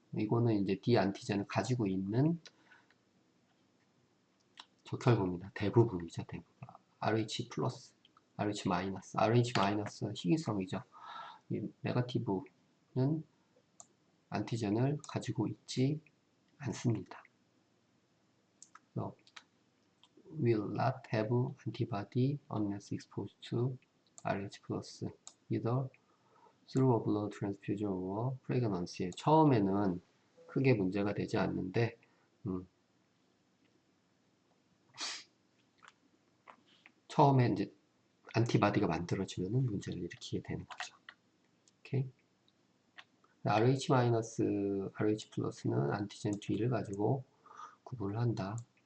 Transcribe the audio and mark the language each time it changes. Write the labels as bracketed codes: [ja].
[ko] 이거는 이제 D 안티젠을 가지고 있는 적혈구입니다. 대부분이죠. 대부분. RH 플러스, RH 마이너스, RH 마이너스 희귀성이죠. 이 네거티브는 안티젠을 가지고 있지 않습니다. [en] So, will not have antibody unless exposed to RH plus either through a blood transfusion or pregnancy. [ko] 처음에는 크게 문제가 되지 않는데 처음에 이제 안티바디가 만들어지면 문제를 일으키게 되는 거죠. 오케이. RH 마이너스, RH 플러스는 안티젠 뒤를 가지고 구분을 한다.